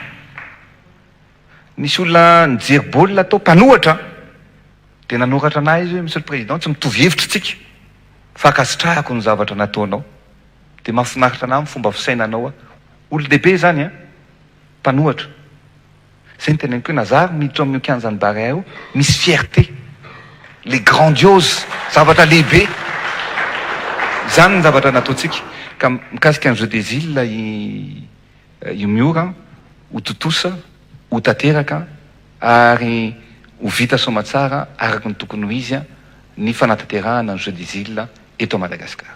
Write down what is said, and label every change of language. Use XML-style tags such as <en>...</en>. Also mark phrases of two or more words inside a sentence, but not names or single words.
<mg>Nisy olona nijery baolina tao mpanohatra dia nanoratra anahy izy hoe</mg> <fr>monsieur le président</fr> <mg>tsy mitovy hevitra tsika fa akasitrahako ny zavatra nataonao. Dia mahafinaritra anahy amin'ny fomba fisainanao olo-dehibe zany mpanohatra. Zay ny teneniko hoe Nazary miditra amin'ny kianjany Barea misy</mg> <fr>fierté, les grandiose,</fr> <mg>zavatra lehibe. Zany ny zavatra nataontsika ka mikasika ny</mg> <fr>jeu des îles</fr> <mg>io miora ho totosa ho tanteraka ary ho vita somatsara araka ny tokony ho izy ny fanatanterahana ny</mg> <fr>jeu des îles</fr> <mg>eto Madagasikara.</mg>